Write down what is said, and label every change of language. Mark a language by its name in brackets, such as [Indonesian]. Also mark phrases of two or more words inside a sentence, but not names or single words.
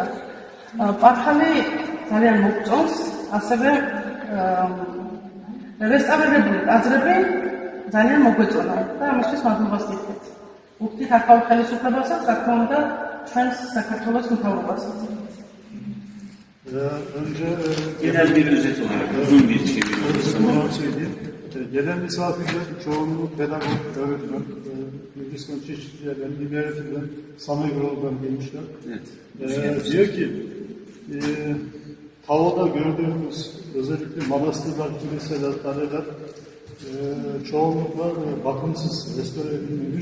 [Georgian] პარხალი ძალიან მოგწონს, ასევე რესტავრირებული ტაძრები ძალიან მოგვეწონა და ამისთვის მადლობას გითხრით. ვუხდით ახალ ხელისუფლებასაც, რა თქმა უნდა, ჩვენს საქართველოს მთავრობასაც. [Turkish] Genel bir özet olarak uzun bir çeviri olursa. Gelen misafirler çoğunluğu pedagog, öğretmen, Gürcistan çeşitli yerden, İmereti'den, Samegol'dan gelmişler. Evet. Diyor ki, Tavada gördüğümüz özellikle manastırlar, kiliseler, kaleler çoğunlukla bakımsız restore edilmemiş.